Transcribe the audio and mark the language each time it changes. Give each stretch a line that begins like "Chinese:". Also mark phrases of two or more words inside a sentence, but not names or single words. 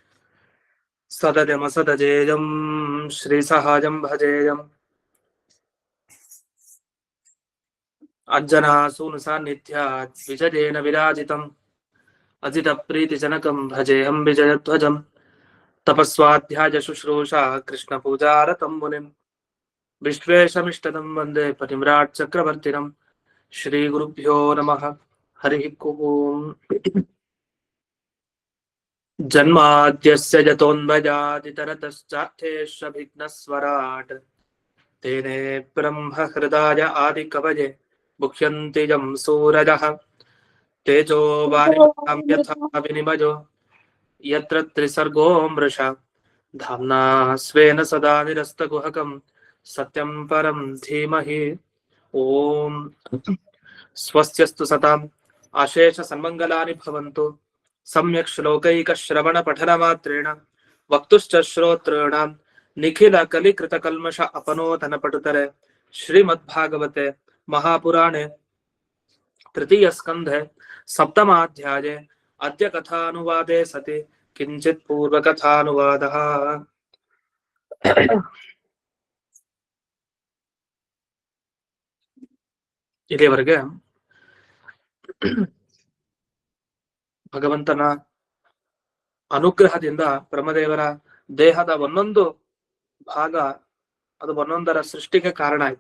Sanskrit: ಸದಜಮಸದಜೇಜಂ ಶ್ರೀಸಹಾಜಂ ಭಜೇಜಂ ಅಜ್ಜನಾಸೂನು ಸಾನ್ನಿಧ್ಯಾತ್ ವಿಜಯೇನ ವಿರಾಜಿತಂ ಅಜಿತ ಪ್ರೀತಿಜನಕಂ ಭಜೇಹಂ ವಿಜಯಧ್ವಜಂ ತಪಸ್ವಾಧ್ಯಾಯ ಶುಶ್ರೂಷಾ ಕೃಷ್ಣ ಪೂಜಾರತಂ ಮುನಿಂ ವಿಶ್ವೇಶಮಿಷ್ಟದಂ ವಂದೇ ಪರಿಮ್ರಾಟ್ ಚಕ್ರವರ್ತಿನಂ. ಶ್ರೀ ಗುರುಭ್ಯೋ ನಮಃ. ಹರಿ ಓಂ. ಜನ್ಮಾದ್ಯಸ್ಯ ಜತೋನ್ಮಜಾದಿತರತಶ್ಚಾರ್ಥೇಷ್ವಭಿಘ್ನಸ್ವರಾಟ್ ತೇನೇ ಬ್ರಹ್ಮ ಹೃದಯ ಆದಿ ಕವಯೇ ಮುಖ್ಯಂತಿ ಯಂ ಸೂರಜಃ ತೇಜೋ ವಾರಿಮೃತಾಂ ಯಥಾ ವಿನಿಮಯೋ ಯತ್ರ ತ್ರಿಸರ್ಗೋ ಮೃಷಾ ಧಾಮ್ನಾ ಸ್ವೇನ ಸದಾ ನಿರಸ್ತಗುಹಕಂ ಸತ್ಯಂ ಪರಂ ಧೀಮಹಿ. ಓಂ ಸ್ವಸ್ತ್ಯಸ್ತು ಸತಾಂ ಅಶೇಷ ಸನ್ಮಂಗಲಾನಿ ಭವಂತು. ಸಮ್ಯಕ್ ಶ್ಲೋಕೈಕ ಶ್ರವಣ ಪಠನ ಮಾತ್ರೇಣ ವಕ್ತುಶ್ಚ ಶ್ರೋತॄಣಾಂ ನಿಖಿಲ ಕಲಿಕೃತ ಕಲ್ಮಷ ಅಪನೋತನ ಪಟುತರೆ. ಶ್ರೀಮದ್ಭಾಗವತೆ ಮಹಾಪುರಾಣೆ ತೃತೀಯ ಸ್ಕಂಧೆ ಸಪ್ತಮಾಧ್ಯಾಯೇ ಅದ್ಯ ಕಥಾನುವಾದೇ ಸತಿ ಕಿಂಚಿತ್ ಪೂರ್ವಕಥಾನುವಾದಃ.
Kannada: ಇಲ್ಲಿಯವರೆಗೆ ಭಗವಂತನ ಅನುಗ್ರಹದಿಂದ ಬ್ರಹ್ಮದೇವರ ದೇಹದ ಒಂದೊಂದು ಭಾಗ ಅದು ಒಂದೊಂದರ ಸೃಷ್ಟಿಗೆ ಕಾರಣ ಆಯ್ತು.